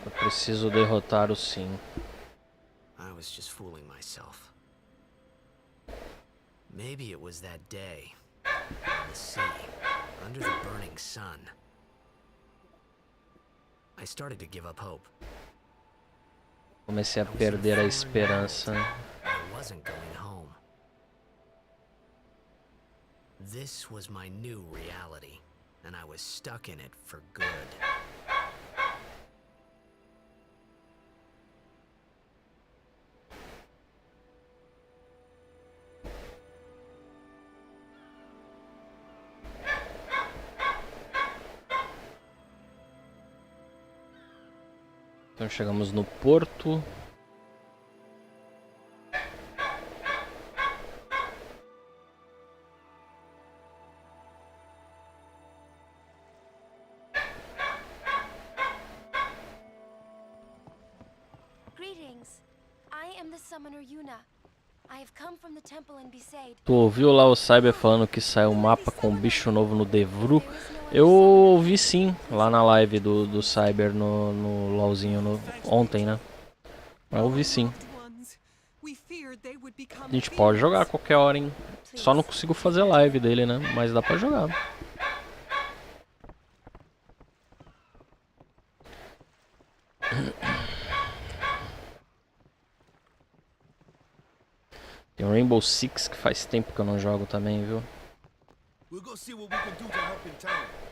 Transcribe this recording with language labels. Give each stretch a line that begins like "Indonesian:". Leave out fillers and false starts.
Portuguese: eu preciso derrotar o Sin.
English: I was just fooling myself. Maybe it was that day on the sea, under the burning sun. I started to give up hope.
Portuguese: Comecei a perder a esperança.
English: I wasn't going home. This was my new reality, and I was stuck in it for good.
Portuguese: Então chegamos no porto.
English: Greetings. I am the summoner Yuna. I have come from the temple in Besaid.
Portuguese: Tu ouviu lá o Cyber falando que saiu um mapa com um bicho novo no Devru? Eu ouvi sim, lá na live do Cyber no LOLzinho ontem, né? Eu ouvi sim. A gente pode jogar a qualquer hora, hein? Só não consigo fazer live dele, né? Mas dá pra jogar. Tem o Rainbow Six que faz tempo que eu não jogo também, viu?
English: We'll go see what we can do to help in town.